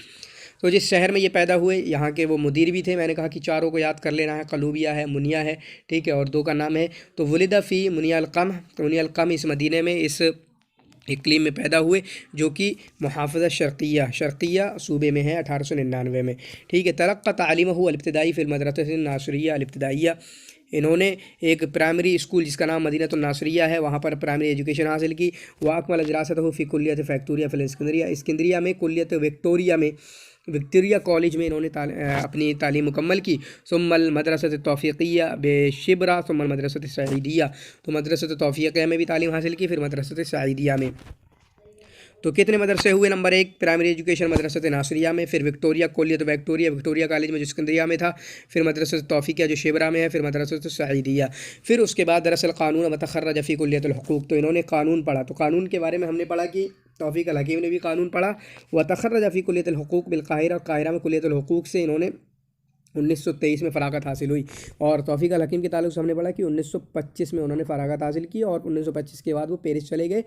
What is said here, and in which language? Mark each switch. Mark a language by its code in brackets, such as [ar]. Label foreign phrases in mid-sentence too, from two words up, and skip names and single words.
[hi] तो जिस शहर में ये पैदा हुए, यहाँ के वो मुदीर भी थे। मैंने कहा कि 4 को याद कर लेना है, कलूबिया है, मुनिया है, ठीक है, और 2 का नाम है। तो [ar] ولد في منية القمح, [hi] तो मुनिया अल-क़म इस मदीने में, इस इकलीम में पैदा हुए, जो कि मुहाफ़ज़ा शर्क़िया सूबे में है, 1899 में। ठीक है, [ar] تلقى تعليمه الابتدائي في المدرسة الناصرية الابتدائية, [hi] इन्होंने एक [en] primary school [hi] जिसका नाम मदीनतुन नासिरिया है, वहाँ पर [en] primary education [hi] हासिल की। [ar] وأكمل دراسته في كلية فكتوريا في الإسكندرية [hi] में, कुल्लियत विक्टोरिया कॉलेज में इन्होंने अपनी तालीम मुकम्मल की। [ar] ثم المدرسة التوفيقية بشبرا، ثم المدرسة السعيدية, [hi] तो मदरसत तौफ़ीक़िया में भी तालीम हासिल की, फिर मदरसत सईदिया में। तो कितने मदरसे हुए? नंबर 1 [en] primary education [hi] मदरसत नासिरिया में, फिर विक्टोरिया कॉलेज में जो सिकंदरिया में था, फिर मदरसत तौफ़ीक़िया जो शिबरा में है, फिर मदरसत सईदिया। फिर उसके बाद [ar] درس القانون وتخرج في كلية الحقوق, [hi] तो इन्होंने कानून पढ़ा। तो कानून के बारे में हमने पढ़ा कि तौफ़ीक़ अल हकीम ने भी कानून पढ़ा। [ar] وتخرج في كلية الحقوق بالقاهرة, [hi] काहिरा में [ar] كلية الحقوق [hi] से इन्होंने 1923 में फ़राग़त हासिल हुई। और तौफ़ीक़ अल हकीम के ताल्लुक़ से हमने पढ़ा कि 1925 में उन्होंने फ़राग़त हासिल की और 1925 के बाद वो पेरिस चले गए।